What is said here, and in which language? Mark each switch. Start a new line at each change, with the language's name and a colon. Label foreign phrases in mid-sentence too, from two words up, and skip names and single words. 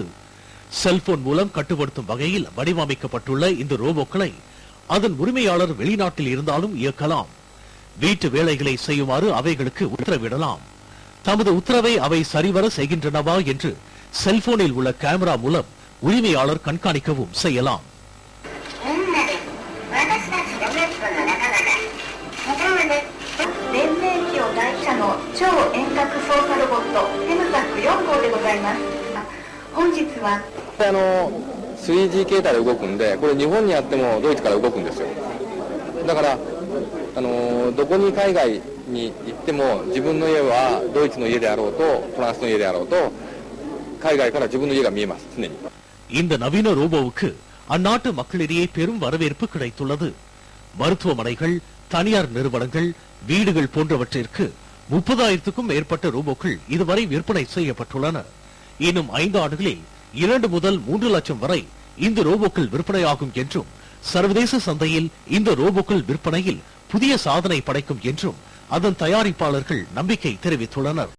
Tamil: செல்போன் மூலம் கட்டுப்படுத்தும் வகையில் வடிவமைக்கப்பட்டுள்ள இந்த ரோபோக்களை அதன் உரிமையாளர் வெளிநாட்டில் இருந்தாலும் இயக்கலாம். வீட்டு வேலைகளை செய்யுமாறு அவைகளுக்கு உத்தரவிடலாம். தமது உத்தரவை அவை சரிவர செய்கின்றனவா என்று செல்போனில் உள்ள கேமரா மூலம் உரிமையாளர் கண்காணிக்கவும் செய்யலாம்.
Japanese: 3G 形態で動くんで、これ日本にあってもドイツから動くんですよ。だからどこに海外に行っても自分の家はドイツの家であろうとフランスの家であろうと海外から自分の家が見えます。常に
Tamil: இந்த நவீன ரோபோவுக்கு அந்நாட்டு மக்களிடையே பெரும் வரவேற்பு கிடைத்துள்ளது. மருத்துவமனைகள், தனியார் நிறுவனங்கள், வீடுகள் போன்றவற்றிற்கு 30,000க்கும் மேற்பட்ட ரோபோக்கள் இதுவரை விற்பனை செய்யப்பட்டுள்ளன. இன்னும் 5 ஆண்டுகளில் 2 முதல் 3 லட்சம் வரை இந்த ரோபோக்கள் விற்பனையாகும் என்றும், சர்வதேச சந்தையில் இந்த ரோபோக்கள் விற்பனையில் புதிய சாதனை படைக்கும் என்றும் அதன் தயாரிப்பாளர்கள் நம்பிக்கை தெரிவித்துள்ளனர்.